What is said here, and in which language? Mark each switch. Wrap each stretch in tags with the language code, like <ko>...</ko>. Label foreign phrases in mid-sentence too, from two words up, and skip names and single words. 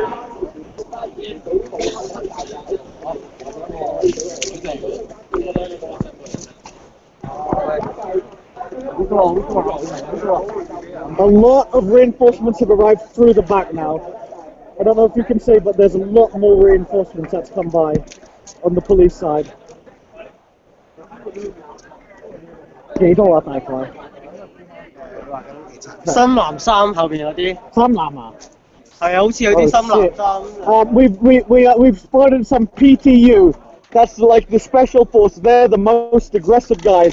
<en>A lot of reinforcements have arrived through the back now. I don't know if you can see, but there's a lot more reinforcements that's come by on the police side.</en> <yue>幾多啊？大概深藍衫後邊嗰啲三男啊？係啊，好似有啲深藍衫。</yue> <en>We've spotted some PTU. That's like the special force. They're the most aggressive guys.</en>